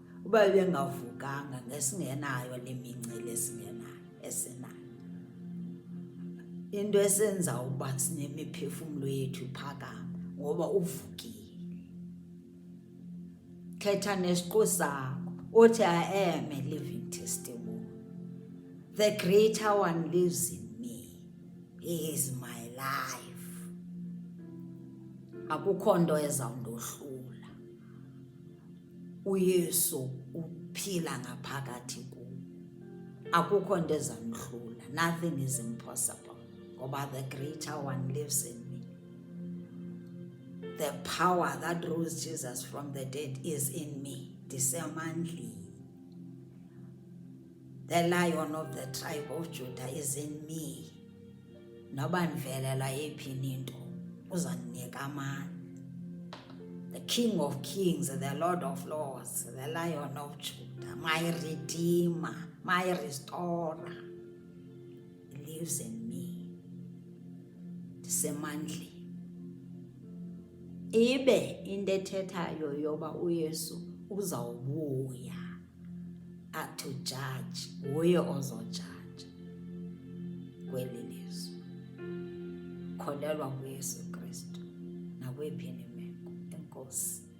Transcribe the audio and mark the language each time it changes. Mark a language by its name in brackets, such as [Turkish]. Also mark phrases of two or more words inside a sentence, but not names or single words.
[Xhosa] Uba bengavukanga ngesingenayo le mincili esinayo, into esenza uba sinemiphefumlo yethu iphakama, ngoba uvukile. Khetha nesiqu sakho, uthi [English] I am a living testimony. The greater one lives in me. He is my life. [Xhosa] Akukho nto ezawundohlula. uYesu uphila ngaphakathi kuwe. Akukho nto ezandihlula. [English] Nothing is impossible. Ngoba the greater one lives in me. The power that rose Jesus from the dead is in me. [Xhosa] Ndisemandleni. [English] The Lion of the tribe of Judah is in me. [Xhosa] Noba ndivelela yephi into uzandinika amandla. [English] The King of Kings, the Lord of Lords, the Lion of Judah, my Redeemer, my Restorer, lives in me. [Xhosa] Ndisemandleni. Ibe into ethethayo yoba uYesu uzawubuya [English] to judge, [Xhosa] uye ozojaja kweli lizwe. Kholelwa kuYesu Kristu nakweyiphi imeko. Enkosi.